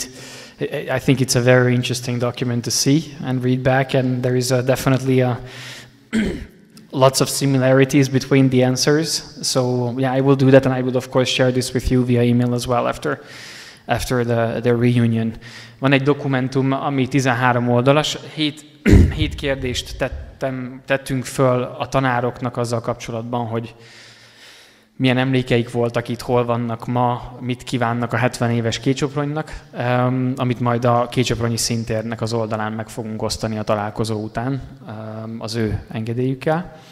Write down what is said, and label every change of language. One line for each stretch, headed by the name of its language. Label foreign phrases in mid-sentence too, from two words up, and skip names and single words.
English: I think it's a very interesting document to see and read back, and there is definitely lots of similarities between the answers. So yeah, I will do that, and I will of course share this with you via email as well after the reunion.
Hungarian: Van egy dokumentum, ami 13 oldalas, 7 kérdést tettünk föl a tanároknak azzal kapcsolatban, hogy milyen emlékeik voltak itt, hol vannak ma, mit kívánnak a 70 éves Kétsopronynak, amit majd a kétsopronyi szintérnek az oldalán meg fogunk osztani a találkozó után az ő engedélyükkel.